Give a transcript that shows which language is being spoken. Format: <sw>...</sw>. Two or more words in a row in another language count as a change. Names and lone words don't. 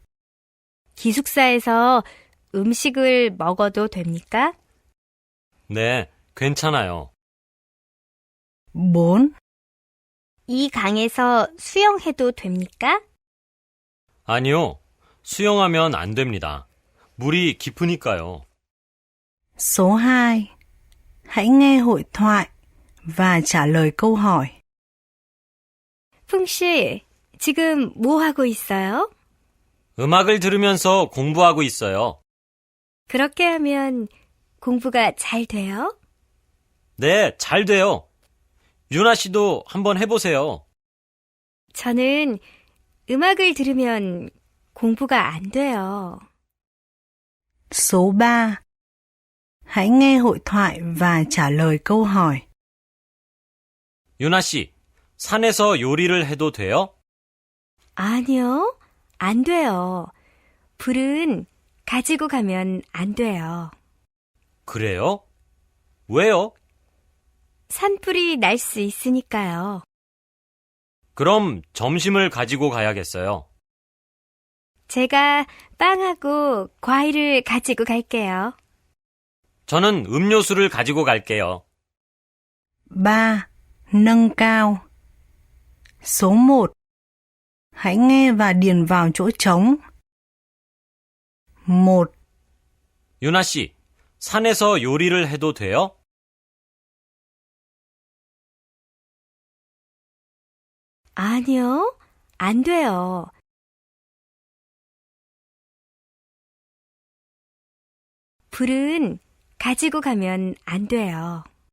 <ko>기숙사에서 음식을 먹어도 됩니까? 네, 괜찮아요. 4. 이 강에서 수영해도 됩니까? 아니요. 수영하면 안 됩니다. 물이 깊으니까요.</ko> <vi>Số 2. Hãy nghe hội thoại và trả lời câu hỏi.</vi> <ko>풍씨, 지금 뭐 하고 있어요? 음악을 들으면서 공부하고 있어요. 그렇게 하면 공부가 잘 돼요? 네, 잘 돼요. 유나 씨도 한번 해보세요. 저는 음악을 들으면 공부가 안 돼요.</ko> <vi>Số 3. Hãy nghe hội thoại và trả lời câu hỏi.</vi> <ko>유나 씨, 산에서 요리를 해도 돼요? 아니요, 안 돼요. 불은 가지고 가면 안 돼요. 그래요? 왜요? 산불이 날 수 있으니까요. 그럼 점심을 가지고 가야겠어요. 제가 빵하고 과일을 가지고 갈게요. 저는 음료수를 가지고 갈게요. 3.</ko> <vi>Nâng cao. Số 1. Hãy nghe và điền vào chỗ trống. 1.</vi> <ko>유나 씨, 산에서 요리를 해도 돼요? 아니요, 안 돼요. 불은 가지고 가면 안 돼요.</ko>